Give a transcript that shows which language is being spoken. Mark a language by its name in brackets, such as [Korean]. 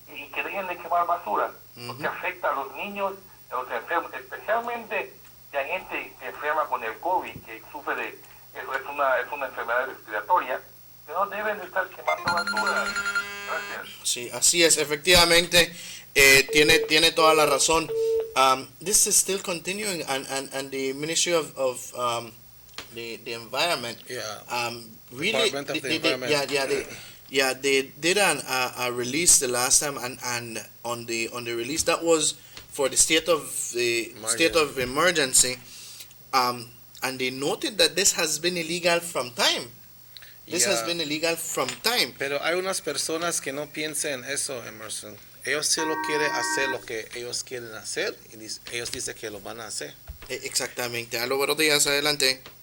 [Spanish] Y que dejen de quemar basura, porque afecta a los niños, a los enfermos, especialmente si hay gente enferma con el COVID, que sufre es un una enfermedad respiratoria, que no deben de estar quemando basura. Gracias. Sí, así es, efectivamente, tiene toda la razón. [English] This is still continuing, and the Ministry of the Environment, really, Department of the Environment. they did a release the last time, and on the release that was for the state of emergency, and they noted that this has been illegal from time. This has been illegal from time. [Spanish] Pero hay unas personas que no piensan eso, Emerson. Ellos solo quieren hacer lo que ellos quieren hacer y ellos dicen que lo van a hacer. Exactamente. Aló, buenos días, adelante.